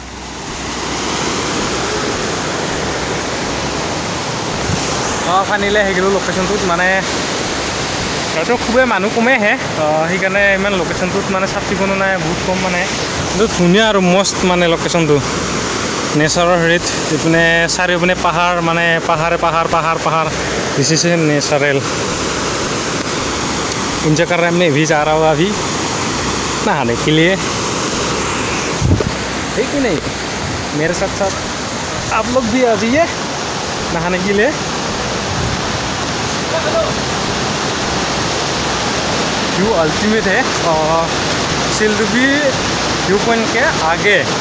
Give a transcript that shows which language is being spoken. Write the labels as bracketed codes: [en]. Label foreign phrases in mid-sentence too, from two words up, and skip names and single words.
[as] ফাইনেলি আহি গ'লোঁ লোকেশ্যনটোত মানে হয়তো খুবেই মানুহ কমেই আহে সেইকাৰণে ইমান লোকেশ্যনটোত মানে চাফ চিকুণো নাই বহুত কম মানে কিন্তু ধুনীয়া আৰু মস্ত মানে লোকেশ্যনটো নেচাৰৰ হেৰিত ইপিনে চাৰিওপিনে পাহাৰ মানে পাহাৰ [en] this is natural [hi] एंजॉय कर रहे हैं हमने भी जा रहा होगा अभी नहाने के लिए है कि नहीं मेरे साथ आप लोग भी आ जाइए नहाने के लिए [en] view ultimate [hi] है और सिलडुबी व्यू पॉइंट के आगे